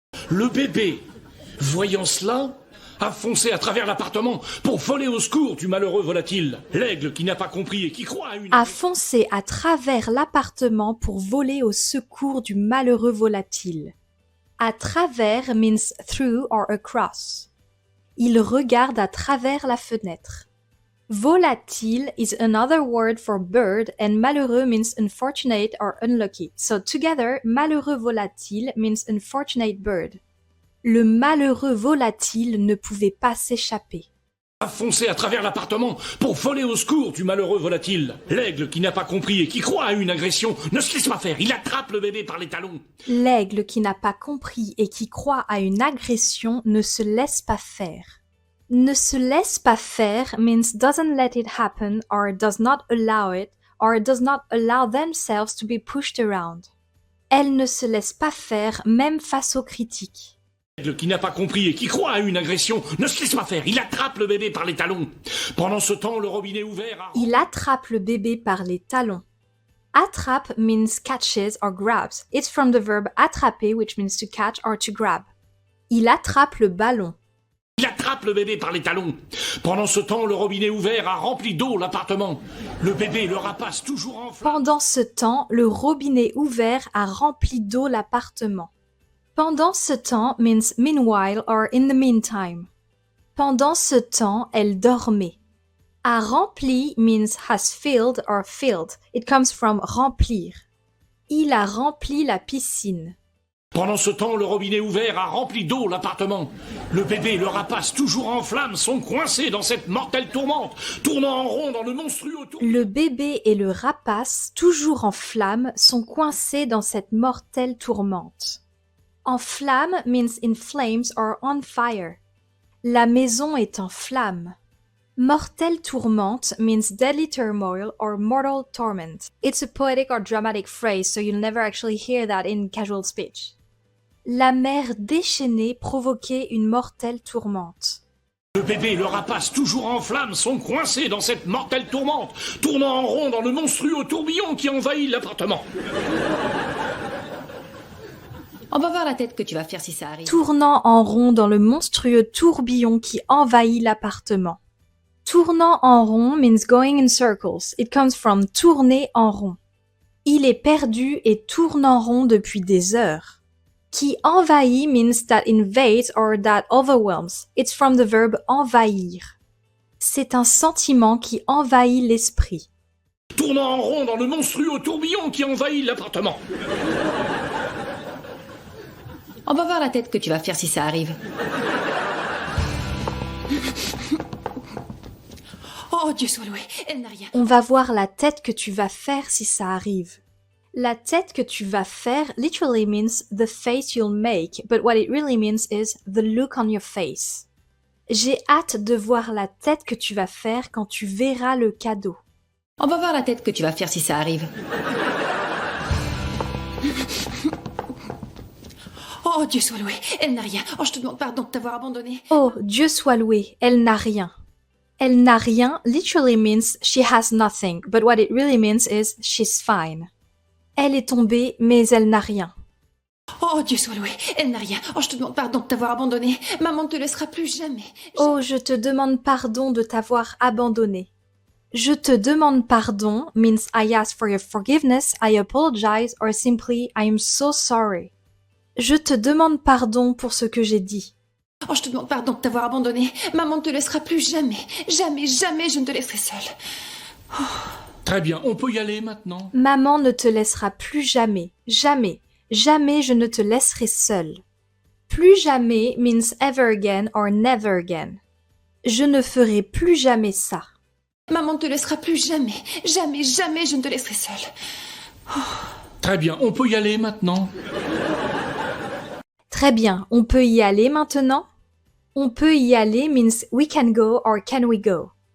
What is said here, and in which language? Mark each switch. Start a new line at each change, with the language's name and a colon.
French: Le bébé, voyant cela, a foncé à travers l'appartement pour voler au secours du malheureux volatile. L'aigle qui n'a pas compris et qui croit à une... A foncé à travers l'appartement pour voler au secours du malheureux volatile. À travers
English: means through or across.
French: Il regarde à travers la fenêtre.
English: Volatile is another word for bird and malheureux means unfortunate or unlucky. So together,
French: malheureux volatile
English: means unfortunate bird.
French: Le malheureux volatile ne pouvait pas s'échapper. A foncé à travers l'appartement pour voler au secours du malheureux volatile. L'aigle qui n'a pas compris et qui croit à une agression ne se laisse pas faire. Il attrape le bébé par les talons. L'aigle qui n'a pas compris et qui croit à une agression ne se laisse pas faire. Ne se laisse pas faire
English: means doesn't let it happen or does not allow it or does not allow themselves to be pushed around.
French: Elle ne se laisse pas faire même face aux critiques. L'aigle qui n'a pas compris et qui croit à une agression ne se laisse pas faire. Il attrape le bébé par les talons. Pendant ce temps, le robinet ouvert... Il attrape le bébé par les talons.
English: Attrape means catches or grabs. It's from the verb attraper, which means to catch or to grab.
French: Il attrape le ballon. Il attrape le bébé par les talons. Pendant ce temps, le robinet ouvert a rempli d'eau l'appartement. Le bébé le rapace toujours en flamme. Pendant ce temps, le robinet ouvert a rempli d'eau l'appartement. Pendant ce temps
English: means meanwhile or in the meantime.
French: Pendant ce temps, elle dormait. A rempli
English: means has filled or filled. It comes from
French: remplir. Il a rempli la piscine. Pendant ce temps, le robinet ouvert a rempli d'eau l'appartement. Le bébé et le rapace, toujours en flammes, sont coincés dans cette mortelle tourmente, tournant en rond dans le monstrueux tour... Le bébé et le rapace, toujours en flammes, sont coincés dans cette mortelle tourmente. En flamme
English: means in flames or on fire.
French: La maison est en flammes. Mortelle tourmente
English: means deadly turmoil or mortal torment. It's a poetic or dramatic phrase, so you'll never actually hear that in casual speech.
French: La mer déchaînée provoquait une mortelle tourmente. Le bébé et le rapace, toujours en flammes, sont coincés dans cette mortelle tourmente, tournant en rond dans le monstrueux tourbillon qui envahit l'appartement. On va voir la tête que tu vas faire si ça arrive. Tournant en rond dans le monstrueux tourbillon qui envahit l'appartement. Tournant en rond
English: means going in circles. It comes from
French: tourner en rond. Il est perdu et tourne en rond depuis des heures. Qui envahit
English: means that invades or that overwhelms. It's from the verb envahir.
French: C'est un sentiment qui envahit l'esprit. Tournant en rond dans le monstrueux tourbillon qui envahit l'appartement. On va voir la tête que tu vas faire si ça arrive. Oh, Dieu soit loué, elle n'a rien. On va voir la tête que tu vas faire si ça arrive. La tête que tu vas faire
English: literally means the face you'll make, but what it really means is the look on your face.
French: J'ai hâte de voir la tête que tu vas faire quand tu verras le cadeau. On va voir la tête que tu vas faire si ça arrive. Oh, Dieu soit loué, elle n'a rien. Oh, je te demande pardon de t'avoir abandonné. Oh, Dieu soit loué, elle n'a rien. Elle n'a rien
English: literally means she has nothing, but what it really means is she's fine.
French: Elle est tombée, mais elle n'a rien. Oh, Dieu soit loué, elle n'a rien. Oh, je te demande pardon de t'avoir abandonné. Maman ne te laissera plus jamais. Oh, je te demande pardon de t'avoir abandonné. Je te demande pardon
English: means I ask for your forgiveness, I apologize, or simply I am so sorry.
French: Je te demande pardon pour ce que j'ai dit. Oh, je te demande pardon de t'avoir abandonné. Maman ne te laissera plus jamais. Jamais, jamais je ne te laisserai seule. Oh. Très bien, on peut y aller maintenant. Maman ne te laissera plus jamais. Jamais. Jamais je ne te laisserai seule. Plus jamais
English: means ever again or never again.
French: Je ne ferai plus jamais ça. Maman ne te laissera plus jamais. Jamais, jamais je ne te laisserai seule. Oh. Très bien, on peut y aller maintenant. Très bien, on peut y aller maintenant? On peut y aller
English: means we can go or can we go.